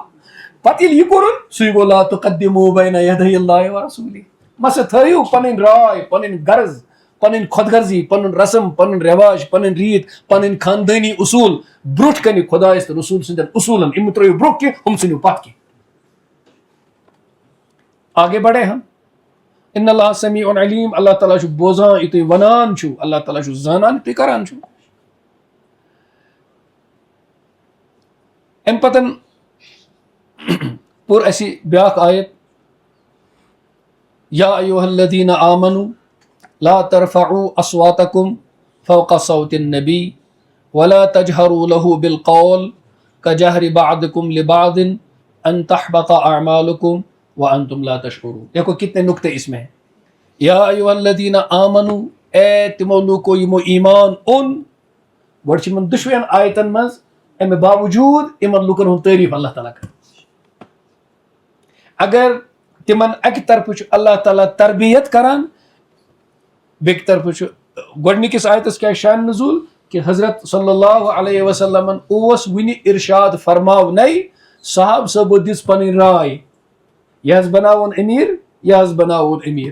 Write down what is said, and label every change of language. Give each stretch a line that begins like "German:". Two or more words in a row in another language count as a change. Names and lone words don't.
Kashmiri: پتہٕ ییٚلہِ یہِ کوٚرُن سُے گوٚو
Arabic: لا تُقدِموٗ بین یدی اللہِ ورسوٗلہِ.
Kashmiri: مَسا تھٲیِو پنٕنۍ راے, پنٕنۍ غرض, پنٕنۍ خۄد غرضی, پنُن رسم, پنُن رٮ۪واج, پنٕنۍ ریٖت, پنٕنۍ خاندٲنی اصوٗل برونٛٹھ کَنہِ خۄدایَس تہٕ رسوٗل سٕنٛدٮ۪ن اصوٗلن. یِم ترٲیِو برونٛہہ کینٛہہ, ہُم ژھٕنِو پتھ کینٛہہ.
Urdu: آگے بڑے ہم.
Arabic: اِن اللہ سمیع علیم,
Kashmiri: اللہ تعالیٰ چھُ بوزان یہِ تُہۍ وَنان چھُو, اللہ تعالیٰ چھُ زانان یہِ تُہۍ کران چھُو. اَمہِ پتن پوٚر اَسہِ بیاکھ آیت,
Arabic: یا ایُہا الذیٖنَ آمنوٗ لا ترفعوا اصواتکم فوق صوت النبی ولا تجہروا له بالقول كجهر بعضكم لبعض ان تحبط اعمالكم وانتم لا تشعرون.
Urdu: دیکھو کتنے نقطے اس میں ہیں.
Arabic: یا ایھا الذین آمنوا,
Kashmiri: اے تمو لوکو یمو ایمان اون, گۄڈٕ چھِ یِمن دۄشوٕیَن آیتن منٛز اَمہِ باوجوٗد یِمن لُکن ہُنٛد تعریٖف اللہ تعالیٰ کران. اگر تِمن اَکہِ طرفہٕ چھُ اللہ تعالیٰ تربیت کران, بیٚکہِ طرفہٕ چھُ گۄڈٕنِکِس آیتس کیاہ شان نزوٗل کہ حضرت
Arabic: صلی اللہ علیہ وسلمن
Kashmiri: اوس وُنہِ ارشاد فرماونَے صحابہٕ صٲبو دِژ پنٕنۍ راے یہِ حظ بناوُن أمیٖر یہِ حظ بناوُن أمیٖر.